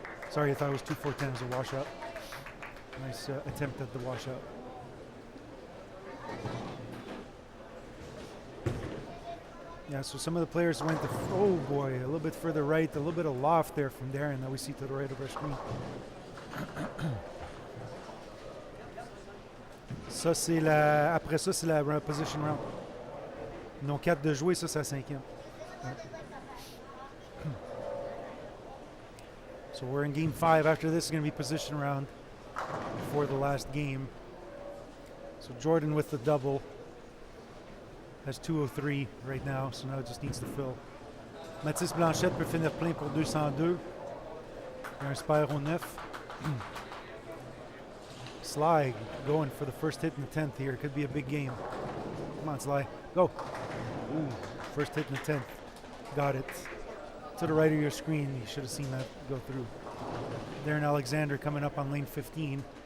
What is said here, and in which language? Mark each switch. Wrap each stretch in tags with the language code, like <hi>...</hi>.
<en>Sorry, I thought it was 2-4-10 as a washout. Nice attempt at the washout. Yeah, so some of the players went to, oh boy, a little bit further right, a little bit of loft there from Darren that we see to the right of our screen.</en> <fr>Ça, c'est la, après ça, c'est la position round. Ils ont 4 de jouer, ça, c'est la 5e. Ouais.</fr> <en>So we're in game 5. After this is going to be position round before the last game. So Jordan with the double has 203 right now, so now it just needs to fill.</en> <fr>Mathis Blanchette peut finir plein pour 202. Il y a un spare au 9.</fr> <en>Sly going for the first hit in the 10th here. Could be a big game. Come on, Sly. Go. Ooh, first hit in the 10th. Got it. To the right of your screen, you should have seen that go through. Darren Alexander coming up on lane 15.</en>